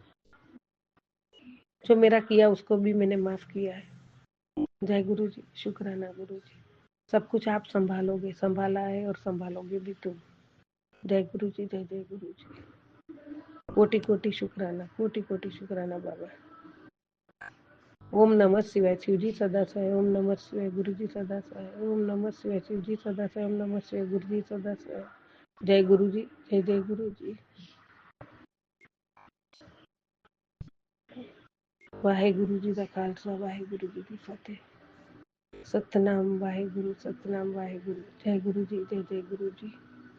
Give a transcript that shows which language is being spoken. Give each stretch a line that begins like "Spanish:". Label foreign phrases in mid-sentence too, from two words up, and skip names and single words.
Hindi: जो मेरा किया उसको भी मैंने माफ किया है। जय गुरु जी। शुक्राना गुरु जी। सब कुछ आप संभालोगे, संभाला है और संभालोगे भी तुम। जय गुरु जी, जय जय गुरु जी। कोटि कोटि शुक्राना, कोटि कोटि शुक्राना बाबा। ओम नमः शिवाय। शिव जी सदा सहाय। ओम नमः शिवाय। गुरु जी सदा सहाय। ओम नमः शिवाय। शिव जी सदा सहाय। ओम नमः शिवाय। गुरु जी सदा सहाय। जय गुरु जी, जय जय गुरु जी। वाहेगुरु जी का खालसा, वाहेगुरु जी की फतेह। सतनाम वाहेगुरु, सतनाम वाहेगुरु। जय गुरु जी, जय जय गुरु जी।